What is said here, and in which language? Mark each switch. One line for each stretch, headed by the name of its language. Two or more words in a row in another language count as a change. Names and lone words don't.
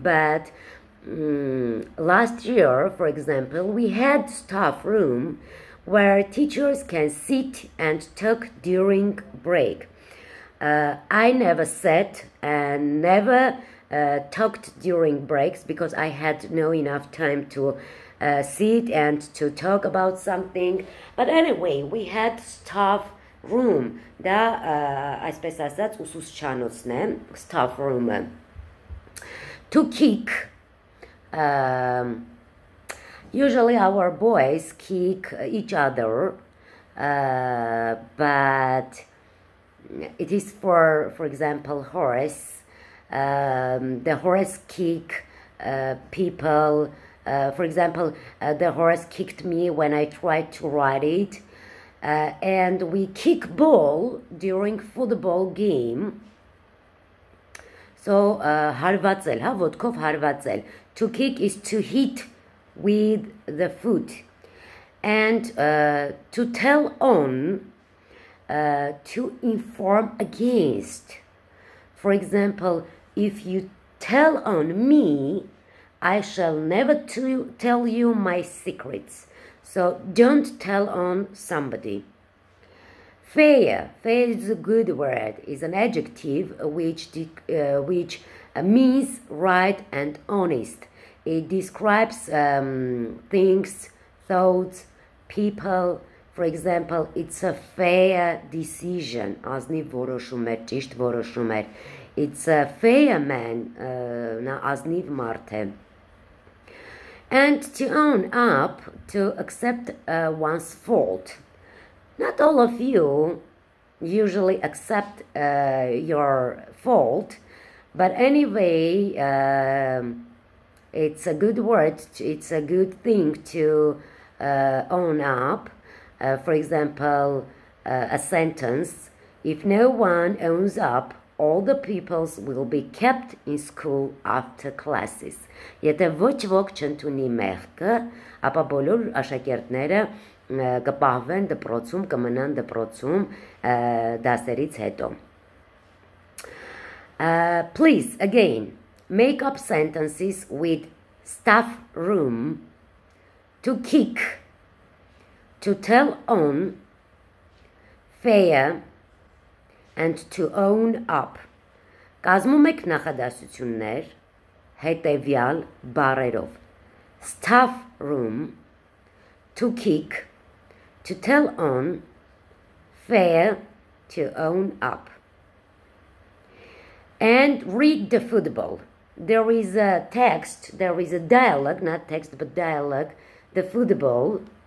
English: But last year, for example, we had staff room where teachers can sit and talk during break. I never sat and never talked during breaks because I had no enough time to sit and to talk about something. But anyway, we had staff room.
Armenian: Դա այսպես ասած ուսուցչանոցն է,
English: staff room-ը. To kick. Usually our boys kick each other, but it is for example, horse. The horse kick people. For example, the horse kicked me when I tried to ride it. And we kick ball during football game. So,
Armenian: հարվածել, հա, ոտքով հարվածել.
English: To kick is to hit with the foot. And to tell on, to inform against. For example, if you tell on me, I shall never tell you my secrets. So don't tell on somebody. Fair is a good word. It's an adjective which means right and honest. It describes things, thoughts, people. For example, it's a fair decision.
Armenian: Ազնիվ որոշում էր, ճիշտ որոշում էր.
English: It's a fair man.
Armenian: Նա ազնիվ մարդ է.
English: And to own up, to accept one's fault. Not all of you usually accept your fault, but anyway, it's a good word, it's a good thing to own up. For example, a sentence, if no one owns up, all the pupils will be kept in school after classes.
Armenian: Եթե ոչ ոք չընդունի մեղքը, ապա բոլոր աշակերտները կպահվեն դպրոցում, կմնան դպրոցում դասերից հետո.
English: Please, again, make up sentences with staff room, to kick, to tell on, fair, and to own up.
Armenian: Կազմում եք նախադասություններ հետևյալ բառերով.
English: Staff room, to kick, to tell on, fair, to own up. And read the football. There is a text, there is a dialogue, not text but dialogue, the football.